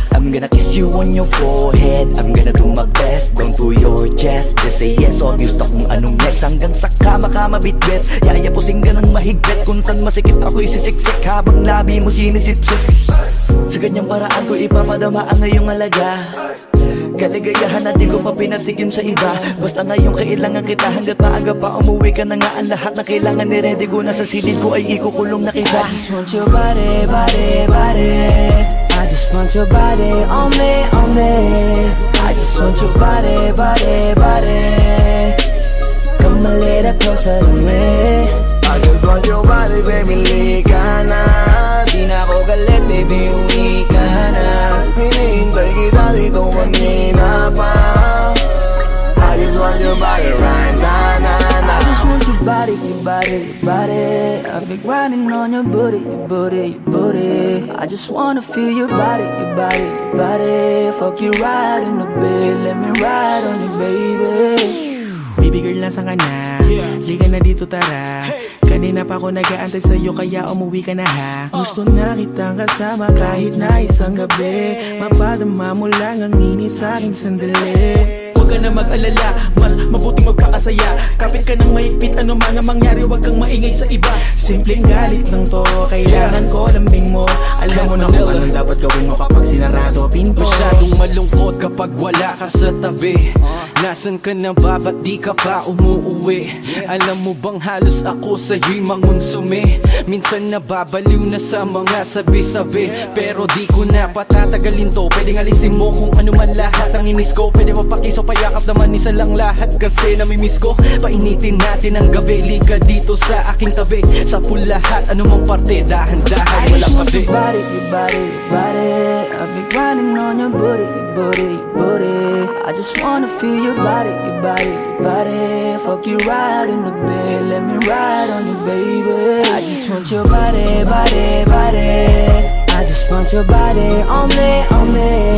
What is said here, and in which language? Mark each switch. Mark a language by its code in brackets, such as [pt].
[en] I'm gonna kiss you on your forehead. I'm gonna do my best, down to your chest. Just say yes, obvious [tl] na kung anong [en] next. [tl] Hanggang sa kama ka mabitbit. Yayapusing ka ng mahigpit. Kung saan masikip ako'y sisiksik. Habang labi mo sinisipsip. Sa ganyang paraan ko ipapadama ang ngayong alaga. Kaligayahan na di ko pa pinatigim sa iba. Basta ngayon kailangan kita. Hanggat maaga pa umuwi ka na nga. Ang lahat na kailangan ni-ready ko na sa silid ko ay ikukulong na kita. [en] I just want your body, body, body. I just want your body on me, on me. I just want your body, body, body. Come a little closer to me. I just want your body, baby, [tl] liga na. Di na ako galit, baby, uwi ka na. Hinihintay kita dito kanina pa. [en] I just want your body right now. I just want your body, your body, your body. I've been grinding on your booty, your booty, your booty. I just wanna feel your body, your body, your body. Fuck you right in the bed, let me ride on you, baby. [tl] Baby girl, nasa ka na? Liga na dito, tara. Kanina pa ako nag-aantay sa'yo, kaya umuwi ka na ha. Gusto na kitang kasama kahit na isang gabi. Mapadama mo lang ang init sa'king sandali. Huwag ka na mag-alala, mas mabuting magpakasal masaya. Kapit ka ng mahigpit, ano man ang mangyari, wag kang maingay sa iba. Simpleng galit lang to, kailangan ko lambing mo. Alam mo na kung anong dapat gawin mo kapag sinarado pinto. Masyadong malungkot kapag wala ka sa tabi. Nasaan ka na ba, ba't di ka pa umuuwi? Alam mo bang halos ako sa'yo'y mangonsume? Minsan nababaliw na sa mga sabi-sabi, pero di ko na patatagalin to. Pwedeng alisin mo kung ano man lahat ang inis ko. Pwede mapakiso, payakap naman isa lang lahat, kasi namimiss ko. Painitin natin ang gabi, liga dito sa aking tabi. Sa pool lahat, anumang parte, dahan-dahan, walang pati. [en] Your body, your body, your body. I've been grinding on your booty, your booty, your booty. I just wanna feel your body, your body, your body. Fuck you right in the bed, let me ride on you, baby. I just want your body, body, body. I just want your body on me, on me.